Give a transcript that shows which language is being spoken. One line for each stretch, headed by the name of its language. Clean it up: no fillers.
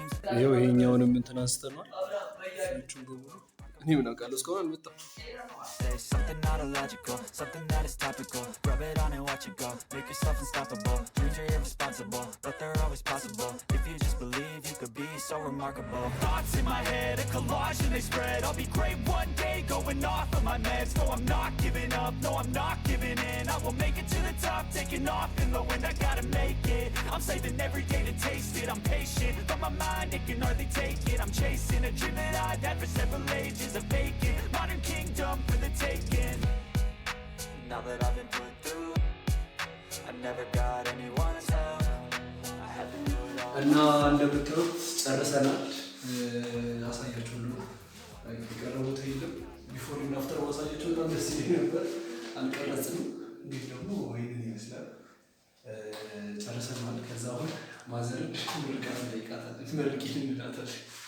Amharic: ይሄው ይሄኛውንም እንትን አንስተናል። እቹን በሙሉ እኔ ምን አውቃለሁ እስካሁን አልመጣም።
English: something not illogical, something that is topical. Rub it on and watch it go. Make yourself unstoppable. Dreams are irresponsible, but they're always possible. If you just believe, you could be so remarkable. Thoughts in my head, a collage and they spread. I'll be great one day, going off of my meds. No, I'm not giving up, no, I'm not giving in. I will make it to the top, taking off in the wind. I gotta make it, I'm saving every day to taste it. I'm patient, but my mind, it can hardly take it. I'm chasing a dream that I've had for several ages. A vacant, modern kingdom for the taking. Now that I've been put through, I never got anyone's help. I had to do it all.
Amharic: እና እንደምታዩት ጨርሰናል። አሳያችሁ ሁሉ የቀረቡት የለም። ቢፎር እና አፍተር ማሳያችሁ በጣም ደስ ይለኝ ነበር። አልቀረጽንም። እንግዲህ ደግሞ ይሄንን ይመስላል። ጨርሰናል። ከዛ አሁን ማዘርን ምርቃት ጠይቃታለች። መልኪን እንላታለን።